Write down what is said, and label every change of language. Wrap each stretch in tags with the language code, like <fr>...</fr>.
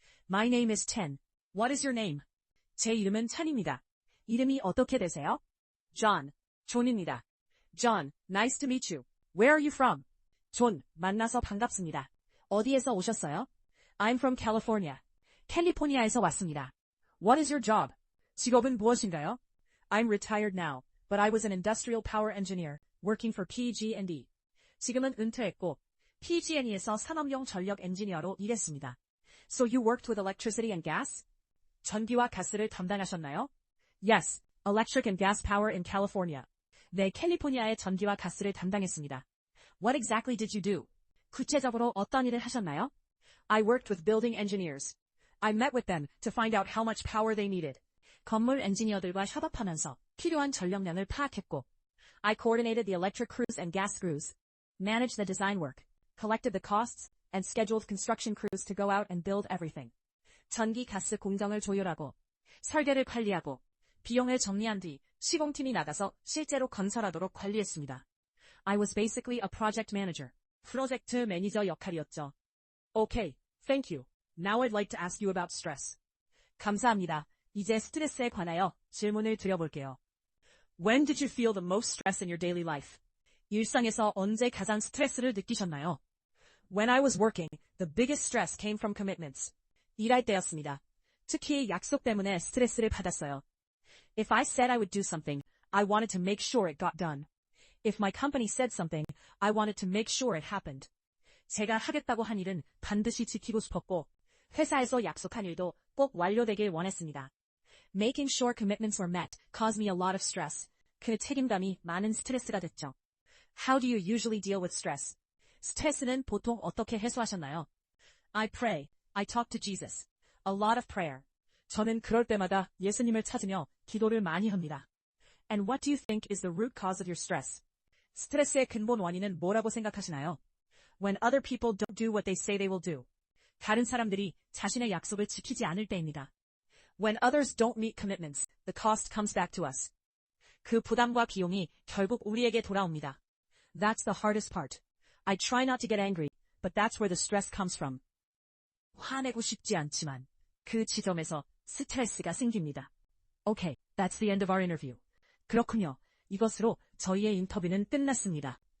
<en>My name is Chen. What is your name?</en> <ko>제 이름은 찬입니다. 이름이 어떻게 되세요?</ko> <en>John. 존입니다. John, nice to meet you. Where are you from?</en> <ko>존, 만나서 반갑습니다. 어디에서 오셨어요?</ko> <en>I'm from California.</en> <ko>캘리포니아에서 왔습니다.</ko> <en>What is your job?</en> <ko>직업은 무엇인가요?</ko> <en>I'm retired now, but I was an industrial power engineer working for PG&E.</en> <ko>지금은 은퇴했고 PG&E에서 산업용 전력 엔지니어로 일했습니다.</ko> <en>So you worked with electricity and gas?</en> <ko>전기와 가스를 담당하셨나요?</ko> <en>Yes, electric and gas power in California.</en> <ko>네, 캘리포니아의 전기와 가스를 담당했습니다.</ko> <en>What exactly did you do?</en> <ko>구체적으로 어떤 일을 하셨나요?</ko> <en>I worked with building engineers. I met with them to find out how much power they needed.</en> <ko>건물 엔지니어들과 협업하면서 필요한 전력량을 파악했고</ko> <en>I coordinated the electric crews and gas crews, managed the design work, collected the costs, and scheduled construction crews to go out and build everything.</en> <ko>전기 가스 공정을 조율하고 설계를 관리하고 비용을 정리한 뒤 시공팀이 나가서 실제로 건설하도록 관리했습니다.</ko> <en>I was basically a project manager.</en> <ko>프로젝트 매니저 역할이었죠.</ko> <en>Okay, thank you. Now I'd like to ask you about stress.</en> <ko>감사합니다. 이제 스트레스에 관하여 질문을 드려볼게요.</ko> <en>When did you feel the most stress in your daily life?</en> <ko>일상에서 언제 가장 스트레스를 느끼셨나요?</ko> <en>When I was working, the biggest stress came from commitments.</en> <ko>일할 때였습니다. 특히 약속 때문에 스트레스를 받았어요.</ko> <en>If I said I would do something, I wanted to make sure it got done. If my company said something, I wanted to make sure it happened.</en> <ko>제가 하겠다고 한 일은 반드시 지키고 싶었고, 회사에서 약속한 일도 꼭 완료되길 원했습니다.</ko> <en>Making sure commitments were met caused me a lot of stress.</en> <ko>그 책임감이 많은 스트레스가 됐죠.</ko> <en>How do you usually deal with stress?</en> <ko>스트레스는 보통 어떻게 해소하셨나요?</ko> <en>I pray. I talk to Jesus. A lot of prayer.</en> <ko>저는 그럴 때마다 예수님을 찾으며 기도를 많이 합니다.</ko> <en>And what do you think is the root cause of your stress?</en> <ko>스트레스의 근본 원인은 뭐라고 생각하시나요?</ko> <en>When other people don't do what they say they will do.</en> <ko>다른 사람들이 자신의 약속을 지키지 않을 때입니다.</ko> <en>When others don't meet commitments, the cost comes back to us.</en> <ko>그 부담과 비용이 결국 우리에게 돌아옵니다.</ko> <en>That's the hardest part. I try not to get angry, but that's where the stress comes from.</en> <ko>화내고 싶지 않지만 그 지점에서 스트레스가 생깁니다.</ko> <en>Okay, that's the end of our interview.</en> <ko>그렇군요. 이것으로 저희의 인터뷰는 끝났습니다.</ko>